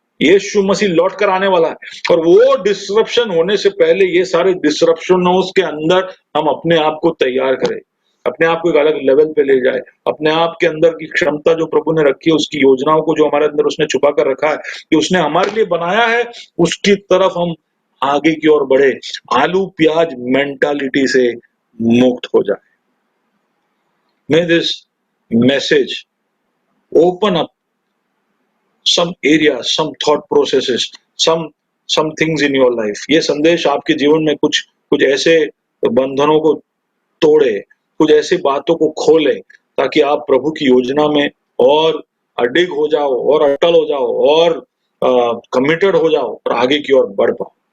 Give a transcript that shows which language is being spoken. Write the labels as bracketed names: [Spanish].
[Hindi] यीशु मसीह लौट कर आने वाला है, और वो डिसरप्शन होने से पहले ये सारे डिसरप्शनों के अंदर हम अपने आप को तैयार करें, अपने आप को एक अलग लेवल पे ले जाए, अपने आप के अंदर की क्षमता जो प्रभु ने रखी है, उसकी योजनाओं को जो हमारे अंदर उसने छुपा कर रखा है, कि उसने हमारे लिए बनाया है, उसकी तरफ हम आगे की ओर बढ़े, आलू प्याज मेंटालिटी से मुक्त हो जाए। [English] May this message open up some areas, some thought processes, some things in your life. [Hindi] ये संदेश आपके जीवन में कुछ ऐसे बंधनों को तोड़े, कुछ ऐसी बातों को खोले, ताकि आप प्रभु की योजना में और अडिग हो जाओ, और अटल हो जाओ, और कमिटेड हो जाओ, और आगे की ओर बढ़ पाओ।